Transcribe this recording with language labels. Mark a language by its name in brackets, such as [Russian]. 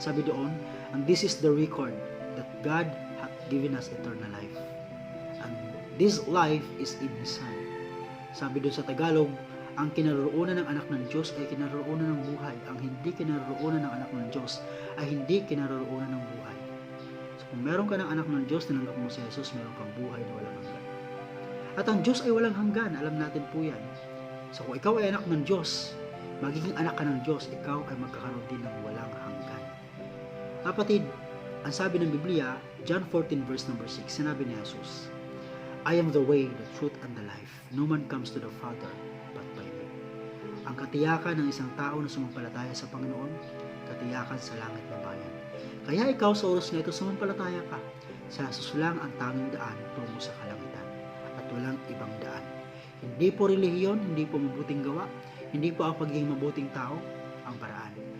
[Filipino] Sabi doon, [English] and this is the record that God hath given us eternal life. And this life is in His Son. [Filipino] Sabi doon sa Tagalog, ang kinaroroonan ng anak ng Diyos ay kinaroroonan ng buhay. Ang hindi kinaroroonan ng anak ng Diyos ay hindi kinaroroonan ng buhay. So kung meron ka ng anak ng Diyos, tinanggap mo si Jesus, meron kang buhay na walang hanggan. At ang Diyos ay walang hanggan, alam natin po yan. So kung ikaw ay anak ng Diyos, magiging anak ka ng Diyos, ikaw ay magkakaroon din ng walang hanggan. Kapatid, ang sabi ng Biblia, [English] John 14 verse number 6, [Filipino] sinabi ni Jesus, [English] I am the way, the truth, and the life. No man comes to the Father but by me. [Filipino] Ang katiyakan ng isang tao na sumampalataya sa Panginoon, katiyakan sa langit na bayan. Kaya ikaw sa oras na ito, sumampalataya ka. Sa Jesus lang ang tanging daan tungo sa kalangitan at walang ibang daan. Hindi po relihiyon, hindi po mabuting gawa, hindi po ang pagiging mabuting tao, ang paraan.